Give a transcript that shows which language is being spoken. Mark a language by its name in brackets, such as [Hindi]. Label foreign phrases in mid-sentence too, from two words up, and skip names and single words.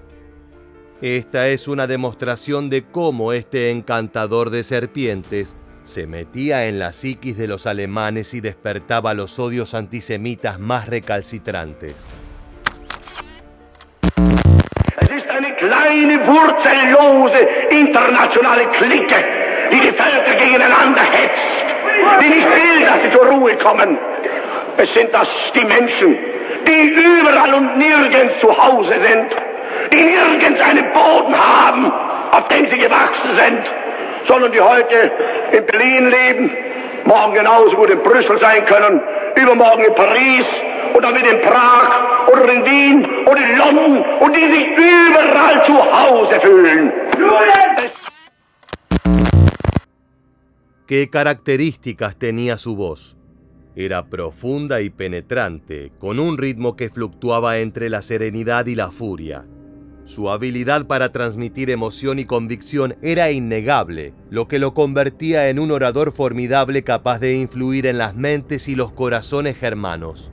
[Spanish] Esta es una demostración de cómo este encantador de serpientes se metía en la psiquis de los alemanes y despertaba los odios antisemitas más recalcitrantes. [German] Es ist eine kleine, wurzellose, internationale Clique, die die Völker gegeneinander hetzt, die nicht will, dass sie zur Ruhe kommen. Es sind das die Menschen, die überall und nirgends zu Hause sind, die nirgends einen Boden haben, auf dem sie gewachsen sind, sondern die heute in Berlin leben, morgen genauso gut in Brüssel sein können, übermorgen in Paris oder mit in Prag oder in Wien oder in London und die sich überall zu Hause fühlen. [Spanish] ¿Qué características tenía su voz? Era profunda y penetrante, con un ritmo que fluctuaba entre la serenidad y la furia. Su habilidad para transmitir emoción y convicción era innegable, lo que lo convertía en un orador formidable capaz de influir en las mentes y los corazones germanos.